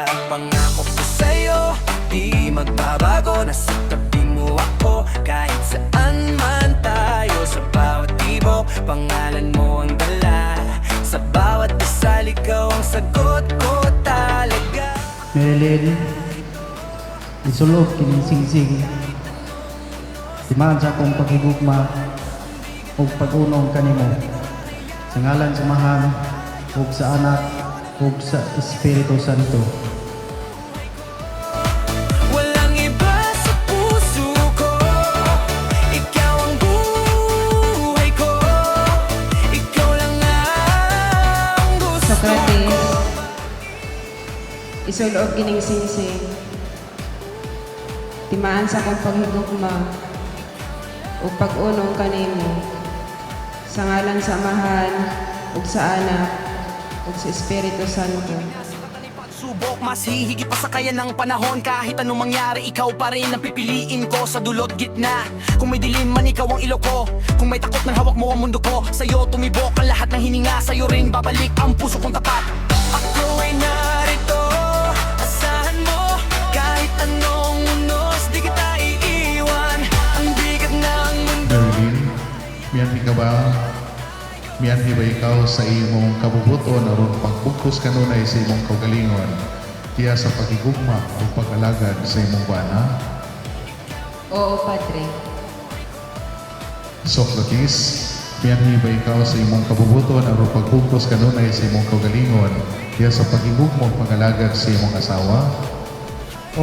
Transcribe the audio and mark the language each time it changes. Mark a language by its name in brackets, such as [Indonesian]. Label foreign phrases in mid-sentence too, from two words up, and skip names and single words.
[Filipino] Pangako ko sa'yo, di magbabago. Nasa tabi mo ako, kahit saan man tayo. Sa bawat tibok, pangalan mo ang dala. Sa bawat dasal, ikaw ang sagot ko talaga. [Cebuano] Marilyn, isulog kining singsing. Timaan sa akong paghigugma o pag-unong kanimo. Sa ngalan sa Mahal, o sa Anak, o sa Espiritu Santo. [Filipino] Walang iba sa puso ko. Ikaw ang buhay ko. Ikaw lang ang gusto ko. [Cebuano] Socrates, isulog kining singsing. Timaan sa kong paghigugma o pag-unong kanimo. Sa ngalan sa Mahal, ug sa Anak, ug sa Espiritu Santo. [Filipino] Subok, mas hihigit pa sa kaya ng panahon. Kahit anong mangyari, ikaw pa rin ang pipiliin ko sa dulot gitna. Kung may dilim man, ikaw ang ilo ko. Kung may takot ng hawak mo ang mundo ko. Sa'yo tumibok ang lahat ng hininga. Sa'yo rin babalik ang puso kong tapat. Ako ay narito, asahan mo. Kahit anong unos, di kita iiwan. Ang bigat ng mundo. [Cebuano] Marilyn, miyan ka ba? Miyan ba ikaw sa imong kabubuton aron pagpugkos kanunay sa imong kaugalingon tiya sa pagigugma o pag-alagad sa imong bana? Oo, Padre. Socrates, miyan ba ikaw sa imong kabubuton aron pagpugkos kanunay sa imong kaugalingon tiya sa pagigugma o pag-alagad sa imong asawa?